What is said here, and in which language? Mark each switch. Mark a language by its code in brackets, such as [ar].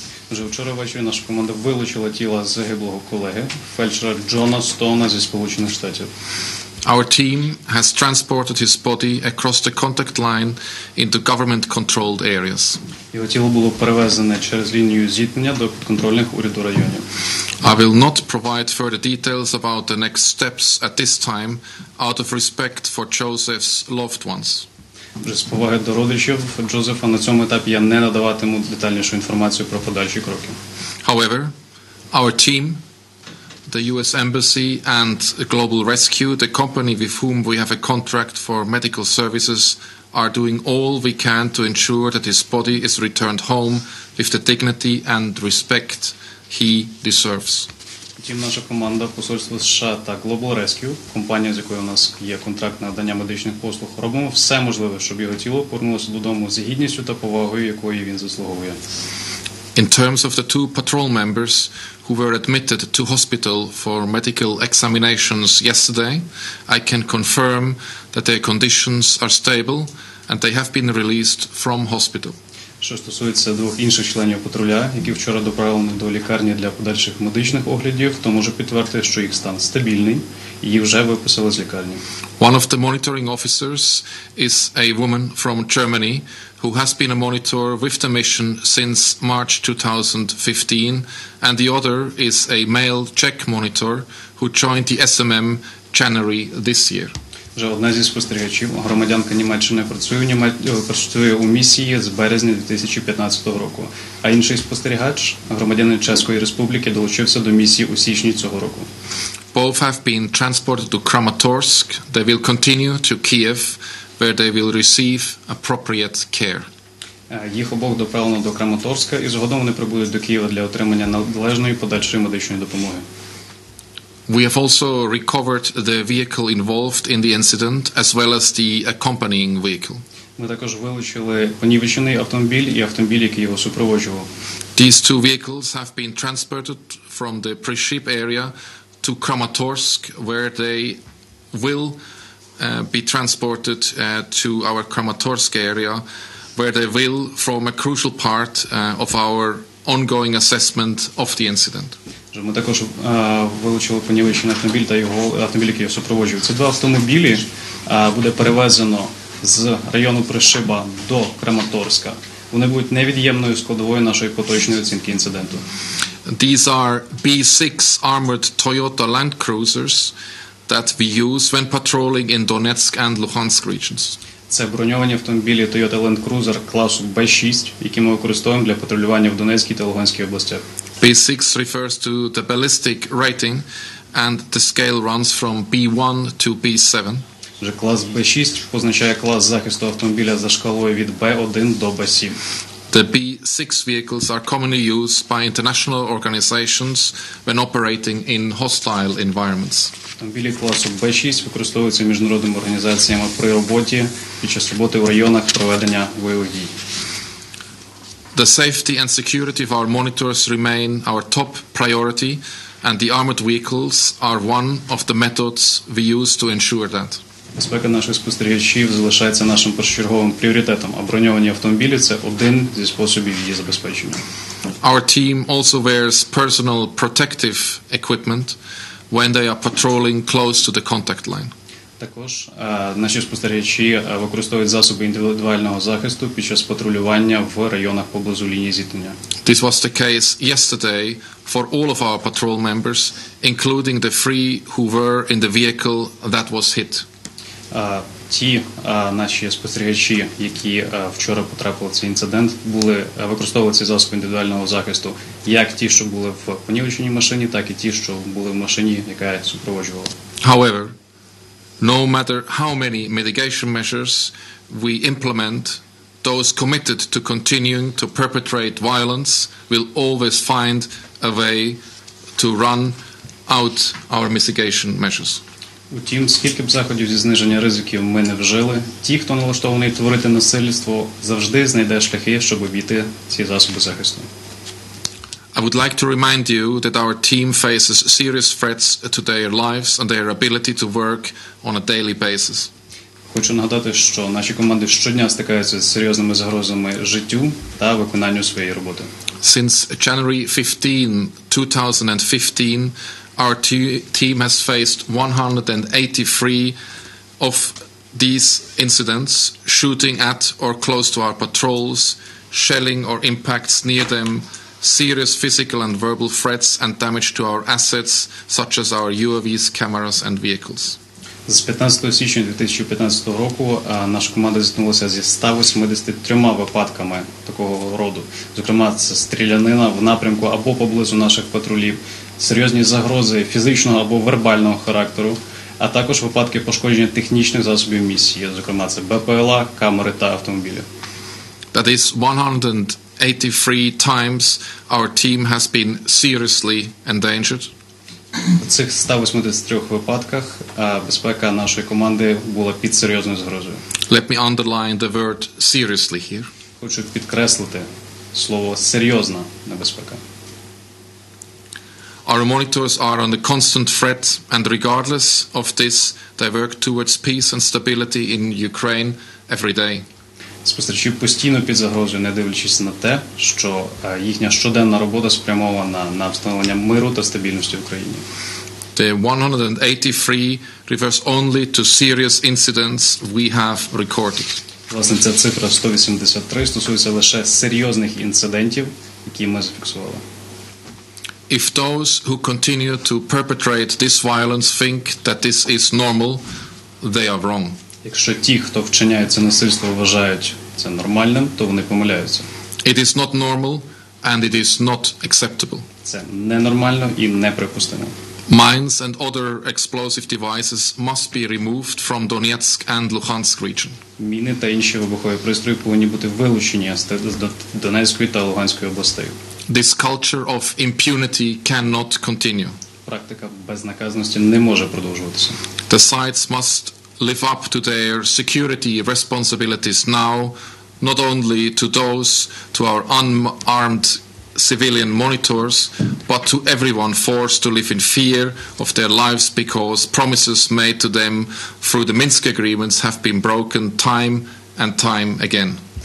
[uk] Вже вчора ввечері наша команда вилучила тіло загиблого колеги, фельдшера Джона Стоуна зі Сполучених Штатів. [en] Our team has transported his body across the contact line into government-controlled areas. [uk] Його тіло було перевезене через лінію зіткнення до підконтрольних уряду районів. [en] I will not provide further details about the next steps at this time out of respect for Joseph's loved ones. [uk] Вже з поваги до родичів Джозефа на цьому етапі я не надаватиму детальнішу інформацію про подальші кроки. [en] However, our team, the US Embassy and Global Rescue, the company with whom we have a contract for medical services, are doing all we can to ensure that his body is returned home with the dignity and respect he deserves. [uk] Втім, наша команда посольства США та Global Rescue, компанія, з якою у нас є контракт на надання медичних послуг, робимо все можливе, щоб його тіло повернулося додому з гідністю та повагою, якої він заслуговує. [en] In terms of the two patrol members who were admitted to hospital for medical examinations yesterday, I can confirm that their conditions are stable and they have been released from hospital. [uk] Що стосується двох інших членів патруля, які вчора доправлені до лікарні для подальших медичних оглядів, то можу підтвердити, що їх стан стабільний, і їх вже виписали з лікарні. [en] One of the monitoring officers is a woman from Germany who has been a monitor with the mission since March 2015, and the other is a male Czech monitor who joined the SMM January this year. [uk] Вже одна зі спостерігачів, громадянка Німеччини, працює у місії з березня 2015 року, а інший спостерігач, громадянин Чеської Республіки, долучився до місії у січні цього року. [en] Both have been transported to Kramatorsk. They will continue to Kiev, where they will receive appropriate care. [uk] Їх обох доправлено до Краматорська, і згодом вони прибудуть до Києва для отримання належної подальшої медичної допомоги. [en] We have also recovered the vehicle involved in the incident, as well as the accompanying vehicle. [uk] Ми також вилучили понівечений автомобіль і автомобіль, який його супроводжував. [en] These two vehicles have been transported from the Priship area to Kramatorsk, where they will be transported to our Kramatorsk area, where they will form a crucial part of our ongoing assessment of the incident. [uk] Ми також вилучили понівечений автомобіль та його автомобіль, який його супроводжував. Ці два автомобілі буде перевезено з району Пришиба до Краматорська. Вони будуть невід'ємною складовою нашої поточної оцінки інциденту. [en] These are B6 armored Toyota Land Cruisers that we use when patrolling in Donetsk and Luhansk regions. [uk] Це броньовані автомобілі Toyota Land Cruiser класу B6, які ми використовуємо для патрулювання в Донецькій та Луганській областях. [en] B6 refers to the ballistic rating, and the scale runs from B1 to B7. [uk] Вже клас B6 позначає клас захисту автомобіля за шкалою від B1 до B7. [en] The B6 vehicles are commonly used by international organizations when operating in hostile environments. [uk] Автомобілі класу B6 використовуються міжнародними організаціями при роботі під час роботи в районах проведення бойових дій. [en] The safety and security of our monitors remain our top priority, and the armored vehicles are one of the methods we use to ensure that. [uk] Безпека наших спостерігачів залишається нашим першочерговим пріоритетом, а броньовані автомобілі – це один зі способів її забезпечення. [en] Our team also wears personal protective equipment when they are patrolling close to the contact line. [uk] Також наші спостерігачі використовують засоби індивідуального захисту під час патрулювання в районах поблизу лінії зіткнення. [en] This was the case yesterday for all of our patrol members, including the three who were in the vehicle that was hit. [uk] Ті наші спостерігачі, які вчора потрапили в цей інцидент, використовували ці засоби індивідуального захисту, як ті, що були в понівеченій машині, так і ті, що були в машині, яка супроводжувала. [en] However, no matter how many mitigation measures we implement, those committed to continuing to perpetrate violence will always find a way to run out our mitigation measures. [uk] Утім, скільки б заходів зі зниження ризиків ми не вжили, ті, хто налаштований творити насильство, завжди знайде шляхи, щоб обійти ці засоби захисту. [en] I would like to remind you that our team faces serious threats to their lives and their ability to work on a daily basis. [uk] Хочу нагадати, що наші команди щодня стикаються з серйозними загрозами життю та виконанню своєї роботи. [en] Since January 15, 2015, our team has faced 183 of these incidents, shooting at or close to our patrols, shelling or impacts near them, serious physical and verbal threats and damage to our assets, such as our UAVs, cameras and vehicles. [uk] З 15 січня 2015 року наша команда зіткнулася зі 183 випадками такого роду. Зокрема, це стрілянина в напрямку або поблизу наших патрулів, серйозні загрози фізичного або вербального характеру, а також випадки пошкодження технічних засобів місії, зокрема, це БПЛА, камери та автомобілі. [en] That is 183 times our team has been seriously endangered. [uk] У цих 183 випадках безпека нашої команди була під серйозною загрозою. [en] Let me underline the word seriously here. [uk] Хочу підкреслити слово «серйозна небезпека». [en] Our monitors are under constant threat, and regardless of this, they work towards peace and stability in Ukraine every day. [uk] Спостерігачі постійно під загрозою, не дивлячись на те, що їхня щоденна робота спрямована на встановлення миру та стабільності в Україні. [en] The 183 refers only to serious incidents we have recorded. [uk] Власне, ця цифра 183 стосується лише серйозних інцидентів, які ми зафіксували. [en] If those who continue to perpetrate this violence think that this is normal, they are wrong. [uk] Якщо ті, хто вчиняє це насильство, вважають це нормальним, то вони помиляються. [en] It is not normal and it is not acceptable. [uk] Це ненормально і неприпустимо. [en] Mines and other explosive devices must be removed from Donetsk and Luhansk region. [uk] Міни та інші вибухові пристрої повинні бути вилучені з Донецької та Луганської областей. [en] This culture of impunity cannot continue. [uk] Практика безнаказаності не може продовжуватися. [en] The sites must live up to their security responsibilities now, not only to our unarmed civilian monitors, but to everyone forced to live in fear of their lives because promises made to them through the Minsk agreements have been broken time and time again.